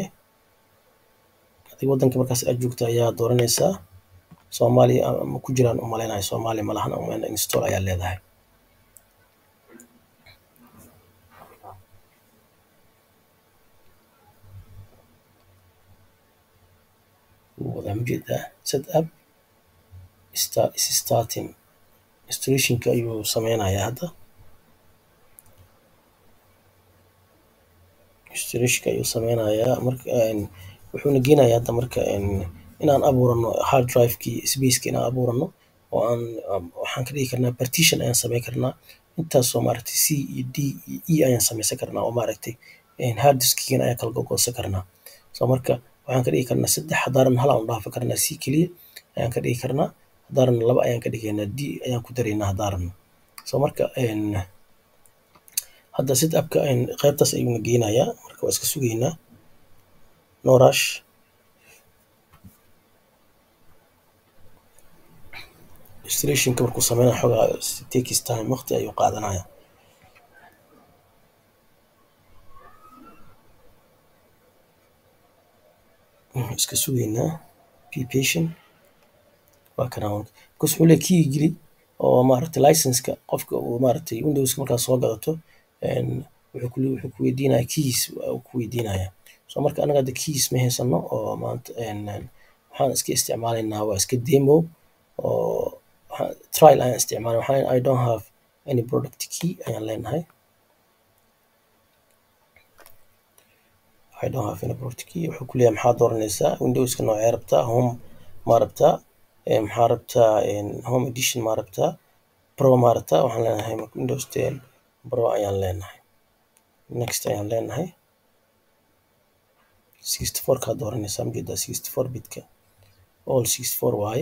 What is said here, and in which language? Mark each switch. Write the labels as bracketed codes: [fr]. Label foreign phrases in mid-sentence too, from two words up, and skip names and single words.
[so] Adiga wadanka markaas aad joogto ayaa dooranaysaa. Soomaaliya ma ku jiraan umaleynayo, Soomaaliya ma lahan, install ayaa leedahay. wada mjeedaa [en] set up is starting. [so] Installationka ayuu sameynayaa hadda. Installationka ayuu sameynayaa marka wuxuuna geenayaa hadda marka inaan abuurano [en] hard drive-kii space-ki [so] inaan abuurano oo waxaan ka dhigi karnaa partition ayaan sameyn karnaa. Intaasoo maaragtay C iyo D iyo E ayaan sameysan karnaa oo maaragtay [en] hard disk-kiina [so] ayaan kala gogosan karnaa. So marka waxaan ka dhigi karnaa 3, haddaanan hal aan u dhaafi karnaa C keliya ayaan ka dhigi karnaa, haddaanan 2 ayaan ka dhigaynaa, D ayaan ku daraynaa haddaanan. So marka hadda set up-ka qaybtaas ayuuna geenayaa, marka waa iska sugaynaa, [en] no rush. [so] Installationka markuu sameynayo xoogaa [en] takes time, [so] waqti ayuu qaadanayaa. iska sugaynaa, [en] be patient. [so] waa kana because wuxuu leeyahay key geli oo maaragtay license-ka qofka uu maaragtay Windows-ka markaad soo gadato wuxuu ku weydiinayaa keys, uu ku weydiinayaa. So marka anaga hadda keys ma haysano oo maanta waxaan iska isticmaalaynaa waa iska demo oo trial ayaan isticmaalay. [en] I don't have any product key [so] ayaan leenahay. [en] I don't have any product key. [so] wuxuu ku leeyahay maxaad dooranaysaa Windows-ka noocee rabtaa, home ma rabtaa, maxaa rabtaa [en] home edition [so] ma rabtaa, pro ma rabtaa. waxaan leenahay Windows 10 pro ayaan leenahay, next ayaan leenahay. 64-ka dooranaysaa, mjeedaa 64 bitka all 64 waaye.